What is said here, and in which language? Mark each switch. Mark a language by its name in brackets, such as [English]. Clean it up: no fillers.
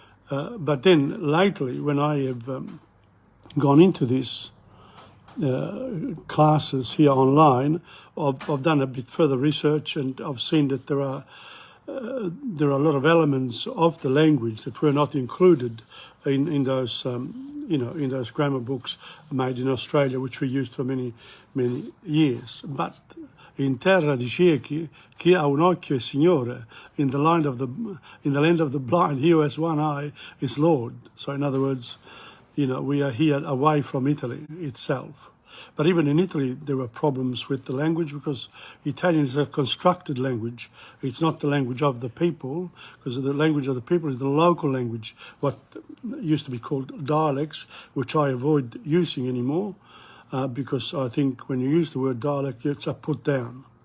[English] But then lately, when I have gone into these classes here online, I've done a bit further research, and I've seen that there are a lot of elements of the language that were not included in those in those grammar books made in Australia, which we used for many years. [Italian] But in terra di ciechi, chi ha un occhio è Signore. [English] In the land of the blind, he who has one eye is Lord. So in other words, we are here away from Italy itself. But even in Italy, there were problems with the language, because Italian is a constructed language. It's not the language of the people, because the language of the people is the local language, what used to be called dialects, which I avoid using anymore, because I think when you use the word dialect, it's a put down.